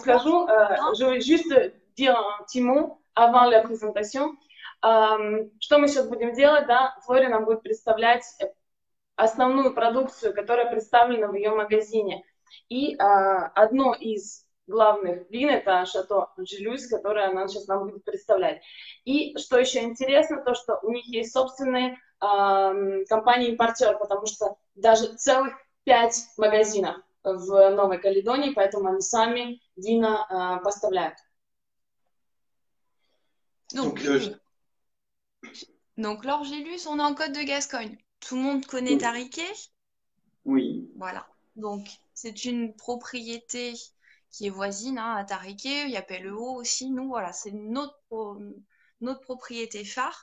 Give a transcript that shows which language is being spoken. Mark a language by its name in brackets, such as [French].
[Russian] скажу, [French] je vais juste dire un petit mot avant la présentation. [Russian] Что мы сейчас будем делать, да, Флори нам будет представлять основную продукцию, которая представлена в ее магазине. И одно из главных вин это Шато Анжелюс, которое она сейчас нам будет представлять. И что еще интересно, то что у них есть собственные компании-импортер, потому что даже целых 5 магазинов в Новой Каледонии, поэтому они сами вина поставляют. [French] Donc l'Orgélus, on est en Côte de Gascogne. Tout le monde connaît Tariquet. Oui. Voilà. Donc, c'est une propriété qui est voisine hein, à Tariquet. Il y a Pelleau aussi. Nous, voilà, c'est notre propriété phare.